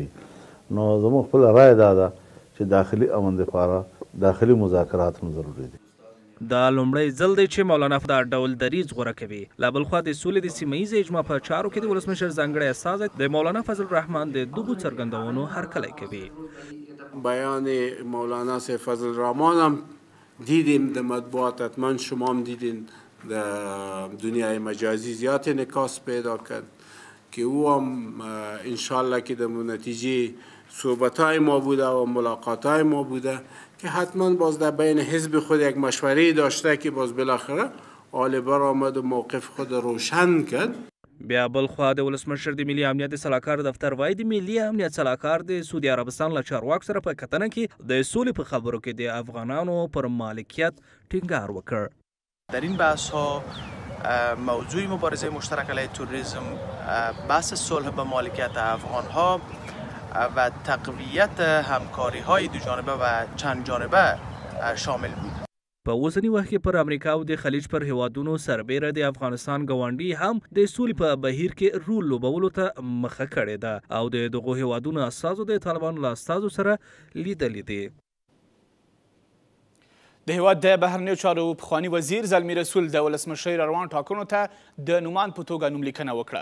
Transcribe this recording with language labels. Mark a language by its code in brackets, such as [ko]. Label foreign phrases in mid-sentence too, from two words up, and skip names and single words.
[ps] نو زموږ خپل رائے دا ده چې داخلي امن لپاره داخلي مذاکرات هم ضروري دي. دا لومړی ځل دی چې مولانا دا ډول دریځ غوره کوي. لا بلخوا د سولې د سیمه ییزې اجماع په چارو کې د ولسمشر ځانګړی استازی د مولانا فضل الرحمن د دغو څرګندونو هرکلی کوي. [fa] بیان مولانا سید فضل الرحمن هم دیدیم د مطبوعات، حتما شما هم دیدین در دنیای مجازی زیاد انعکاس پیدا کرد که او هم انشالله که در نتیجه صحبت‌های ما بوده و ملاقات‌های ما بوده که حتما باز در بین حزب خود یک مشوره داشته که باز بالاخره آل برآمد و موقف خود روشن کرد. [ps] بیا بلخوا د ولسمشر د ملي امنیت سلاکار دفتر وایي د ملي امنیت سلاکار د سعودي عربستان له چارواکو سره په کتنه کې د سولې په خبرو کې د افغانانو پر مالکیت ټینګار وکړ. [fa] در این بحث ها موضوع مبارزه مشترک علیه تروریسم، بحث صلح به مالکیت افغان ها و تقویت همکاری های دو جانبه و چند جانبه شامل بود. [ps] په اوسنی وخت کې پر امریکا او د خلیج پر هیوادونو سربیره د افغانستان ګاونډي هم د سولې په بهیر کې رول لوبولو ته مخه کړې ده او د دغو هیوادونو استازو د طالبانو له استازو سره لیدلې دي. د هیواد د بهرنیو چارو پخواني وزیر زلمی رسول د ولسمشر روان ټاکنو ته د نومان په توګه نوملیکنه وکړه.